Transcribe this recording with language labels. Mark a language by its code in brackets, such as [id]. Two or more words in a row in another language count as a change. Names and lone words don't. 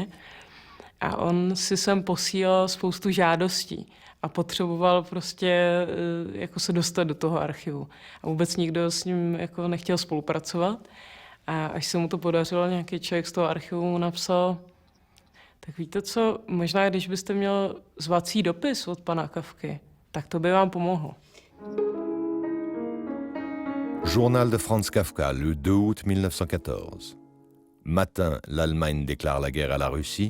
[cs] A on si sem posílal spoustu žádostí a potřeboval prostě jako se dostat do toho archivu. A vůbec nikdo s ním jako nechtěl spolupracovat. A až se mu to podařilo, nějaký člověk z toho archivu mu napsal: tak víte co, možná když byste měl zvací dopis od pana Kafky, tak to by vám pomohlo. [fr] Journal de Franz Kafka, le 2 août 1914. Matin, l'Allemagne déclare la guerre à la Russie.